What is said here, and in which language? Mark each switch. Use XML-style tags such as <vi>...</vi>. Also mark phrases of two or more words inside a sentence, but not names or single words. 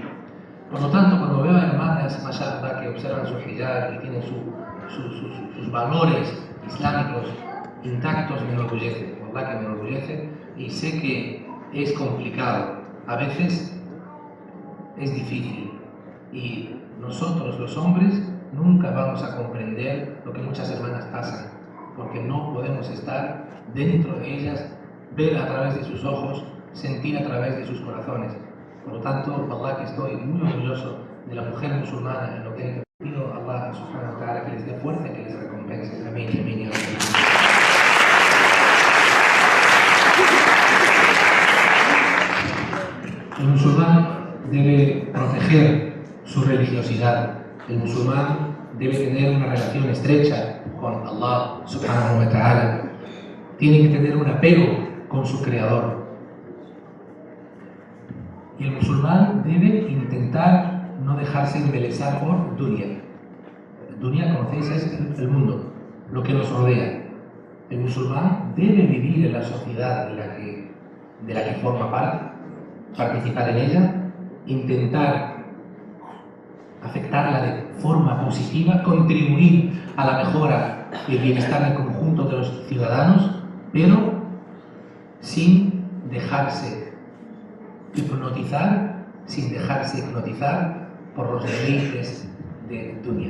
<es>Por lo tanto, cuando veo a hermanas, mashallah, que observan su hijab y tienen sus valores islámicos intactos, me enorgullece, verdad que me enorgullece, y sé que es complicado, a veces es difícil, y nosotros los hombres nunca vamos a comprender lo que muchas hermanas pasan, porque no podemos estar dentro de ellas, ver a través de sus ojos, sentir a través de sus corazones. Por lo tanto, Allah, que estoy muy orgulloso de la mujer musulmana en lo que he pedido a Allah</es> <ar>سبحانه وتعالى</ar> <es>que les dé fuerza y que les recompense. Amén, amén, amén. El musulmán debe proteger su religiosidad. El musulmán debe tener una relación estrecha con Allah</es> <ar>سبحانه وتعالى.</ar> <es>tiene que tener un apego con su creador. Y el musulmán debe intentar no dejarse embelesar por dunya. Dunya, conocéis, es el mundo, lo que nos rodea. El musulmán debe vivir en la sociedad de la que forma parte, participar en ella, intentar afectarla de forma positiva, contribuir a la mejora y el bienestar del conjunto de los ciudadanos, pero sin dejarse hipnotizar, por los deleites de dunya.</es>